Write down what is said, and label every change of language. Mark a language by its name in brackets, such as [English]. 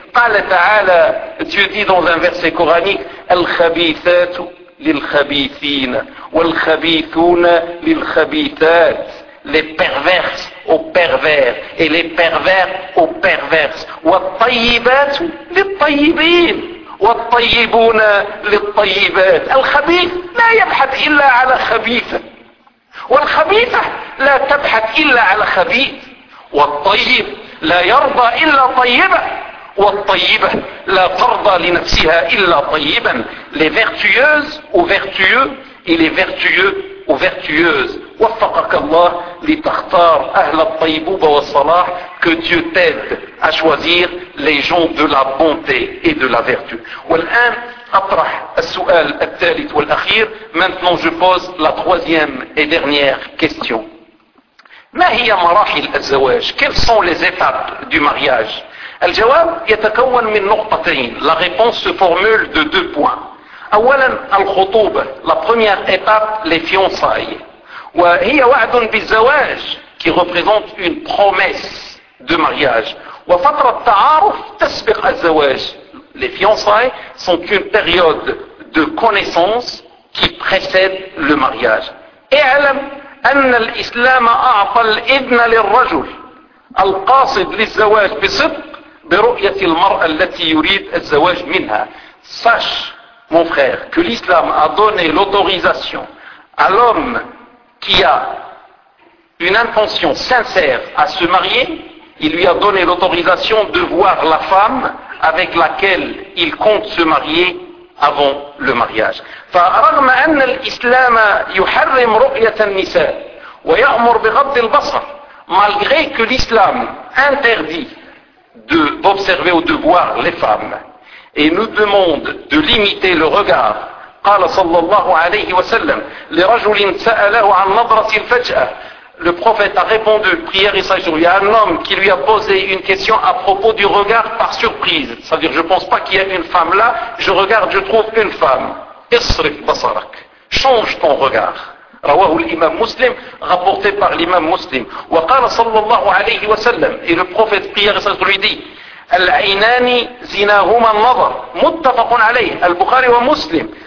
[Arabic] قال تعالى, [French] Dieu dit dans un verset coranique, [Arabic] الخبيثات للخبيثين والخبيثون للخبيثات, [French] les perverses aux pervers et les pervers aux perverses, [Arabic] والطيبات للطيبين والطيبون للطيبات. الخبيث لا يبحث إلا على خبيثة, والخبيثة لا تبحث إلا على خبيث, والطيب لا يرضى إلا طيبة, والطيبة لا ترضى لنفسها إلا طيبا. [French] les vertueuses aux vertueux et les vertueux aux vertueuses. [Arabic] وفقك الله لتختار أهل الطيبوبة والصلاح, [French] que Dieu t'aide à choisir les gens de la bonté et de la vertu. [Arabic] والآن أطرح السؤال الثالث والأخير. [French] maintenant je pose la troisième et dernière question. [Arabic] ما هي مراحل الزواج؟ [French] quelles sont les étapes du mariage؟ [Arabic] الجواب يتكون من نقطتين. [French] la réponse se formule de deux points. [Arabic] أولا الخطوبة, [French] la première étape, les fiançailles. [Arabic] وهي وعد بالزواج, [French] qui représente une promesse de mariage. [Arabic] وفترة التعارف تسبق الزواج. [French] les fiançailles sont une période de connaissance qui précède le mariage. [Arabic] اعلم أن الإسلام أعطى الإذن للرجل القاصد للزواج بصدق برؤية المرأة التي يريد الزواج منها. [French] sache mon frère que l'islam a donné l'autorisation à l'homme qui a une intention sincère à se marier, il lui a donné l'autorisation de voir la femme avec laquelle il compte se marier avant le mariage. [Arabic] فرغم أن الإسلام يحرم رؤية النساء ويأمر بغض البصر, [French] malgré que l'islam interdit d'observer ou de voir les femmes et nous demande de limiter le regard. [Arabic] قال صلى الله عليه وسلم لرجل سأله عن نظرة الفجأة, [French] le prophète a répondu, prière et sage, il y a un homme qui lui a posé une question à propos du regard par surprise, c'est-à-dire je ne pense pas qu'il y ait une femme là, je regarde, je trouve une femme. [Arabic] اصرف بصرك, [French] change ton regard. [Arabic] رواه الإمام مسلم, [French] rapporté par l'imam [Arabic] مسلم. وقال صلى الله عليه وسلم, [French] et le prophète prière et sage lui dit, [Arabic] العينان زناهما النظر, متفق عليه البخاري ومسلم.